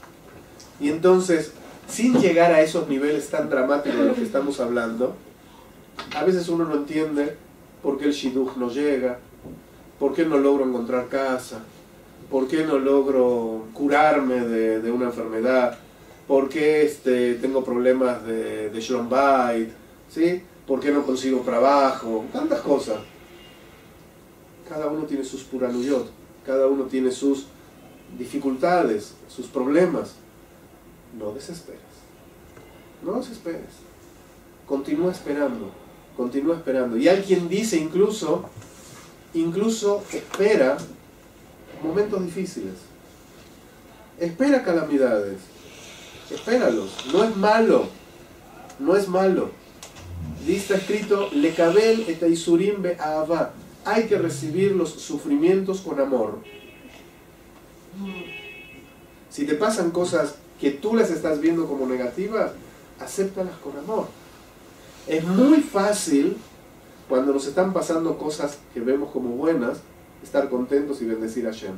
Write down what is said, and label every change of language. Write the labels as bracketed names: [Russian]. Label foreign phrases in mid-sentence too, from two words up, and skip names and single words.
[Spanish] Y entonces, sin llegar a esos niveles tan dramáticos de los que estamos hablando, a veces uno no entiende por qué el shidduch no llega, por qué no logro encontrar casa, por qué no logro curarme de una enfermedad, por qué tengo problemas de [Hebrew] שלום בית, [Spanish] ¿sí? ¿Por qué no consigo trabajo? Tantas cosas. Cada uno tiene sus puranuyot, cada uno tiene sus dificultades, sus problemas. No desesperes. No desesperes. Continúa esperando. Continúa esperando. Y hay quien dice incluso espera momentos difíciles. Espera calamidades. Espéralos. No es malo. No es malo. Y está escrito, [Hebrew] לקבל את הייסורים באהבה. [Spanish] Hay que recibir los sufrimientos con amor. Si te pasan cosas que tú las estás viendo como negativas, acéptalas con amor. Es muy fácil, cuando nos están pasando cosas que vemos como buenas, estar contentos y bendecir a Hashem.